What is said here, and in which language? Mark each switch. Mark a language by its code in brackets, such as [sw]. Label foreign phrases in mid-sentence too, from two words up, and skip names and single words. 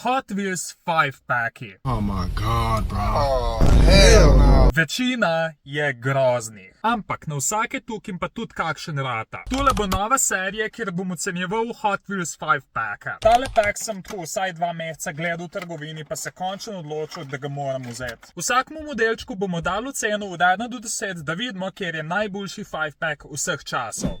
[sl] Hot Wheels 5-packi. [en] Oh my god, bro. Oh, hell no. [sl] Večina je groznih, ampak na vsake tukim pa tudi kakšen rata. Tule bo nova serija, kjer bom ocenjeval Hot Wheels 5-packa. Tale pack sem tu vsaj 2 meseca gledal v trgovini, pa se končno odločil, da ga moram vzeti. Vsakmu modelčku bomo dali oceno od 1 do 10, da vidimo, kjer je najboljši 5-pack vseh časov.